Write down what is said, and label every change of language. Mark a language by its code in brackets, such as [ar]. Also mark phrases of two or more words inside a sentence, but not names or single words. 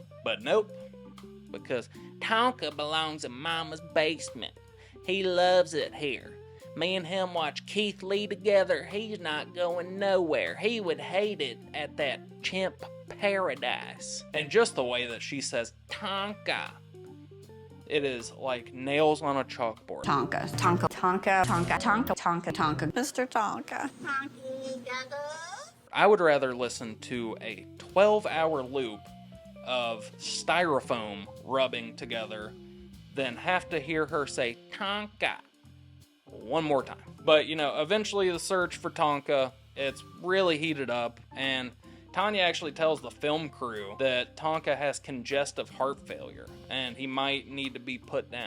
[en] But nope, because Tonka belongs in Mama's basement. He loves it here. Me and him watch Keith Lee together. He's not going nowhere. He would hate it at that chimp paradise. And just the way that she says Tonka, it is like nails on a chalkboard. Tonka, Tonka, Tonka, Tonka, Tonka, Tonka, Tonka, Mr. Tonka. I would rather listen to a 12-hour loop of styrofoam rubbing together than have to hear her say Tonka one more time. But, you know, eventually the search for Tonka, it's really heated up, and Tanya actually tells the film crew that Tonka has congestive heart failure, and he might need to be put down.